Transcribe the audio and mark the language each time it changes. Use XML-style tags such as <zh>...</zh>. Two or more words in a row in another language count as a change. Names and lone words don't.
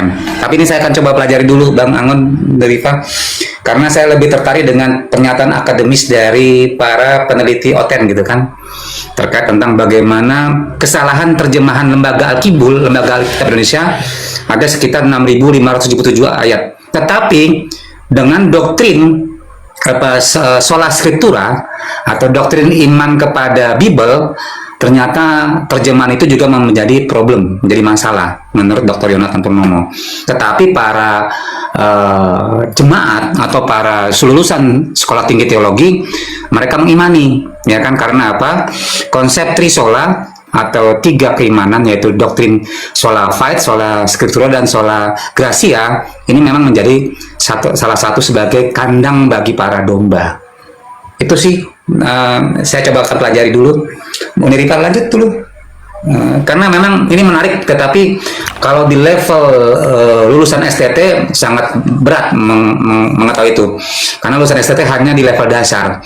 <id>Tapi ini saya akan coba pelajari dulu, Bang Angon dari Pak, karena saya lebih tertarik dengan pernyataan akademis dari para peneliti OTEN gitu kan, terkait tentang bagaimana kesalahan terjemahan lembaga Al-Qibul, lembaga Alkitab Indonesia, ada sekitar 6.577 ayat. Tetapi dengan doktrin</id> <la>sola scriptura</la> <id>atau doktrin iman kepada Bible, ternyata terjemahan itu juga menjadi problem, menjadi masalah menurut Dr. Yonatan Purnomo. Tetapi para jemaat atau para lulusan sekolah tinggi teologi, mereka mengimani, ya kan, karena apa? Konsep trisola atau tiga keimanan, yaitu doktrin</id> <la>sola fide, sola scriptura,</la> <id>dan</id> <la>sola gratia,</la> <id>ini memang menjadi salah satu sebagai kandang bagi para domba. Itu sih saya coba akan pelajari dulu. Uniripa lanjut dulu, karena memang ini menarik. Tetapi kalau di level lulusan STT sangat berat mengetahui itu, karena lulusan STT hanya di level dasar.</id>